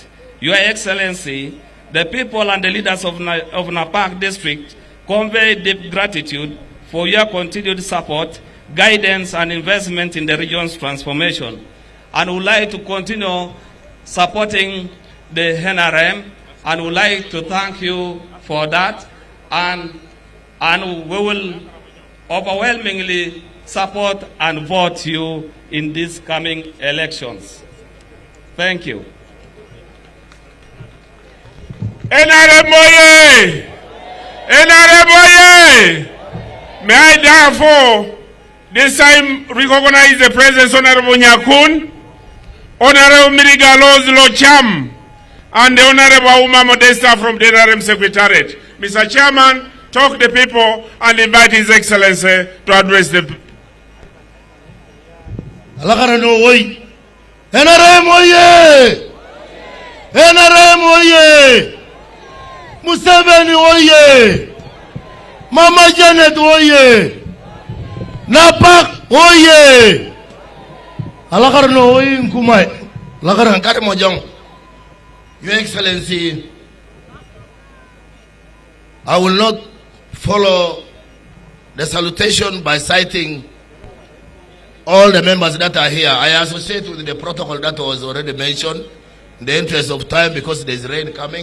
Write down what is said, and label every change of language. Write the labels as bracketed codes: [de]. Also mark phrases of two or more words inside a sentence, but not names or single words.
[en] Your Excellency, the people and the leaders of Napak district convey deep gratitude for your continued support, guidance, and investment in the region's transformation, and would like to continue supporting the NRM, and would like to thank you for that, and we will overwhelmingly support and vote you in these coming elections. Thank you. NRM oye! NRM oye! May I therefore this time recognize the presence of Honorable Nyakun, Honorable Mirigalos Locham, and the Honorable Uma Modesta from the NRM Secretariat. Mr. Chairman, talk to the people and invite His Excellency to address the people. NRM oye! NRM oye! Museveni oye! Mama Janet oye! Napak oye! [kdj] Alakar no oye nkumai. Alakar hankare mojang. [en] Your Excellency, I will not follow the salutation by citing all the members that are here. I associate with the protocol that was already mentioned in the interest of time because there is rain coming.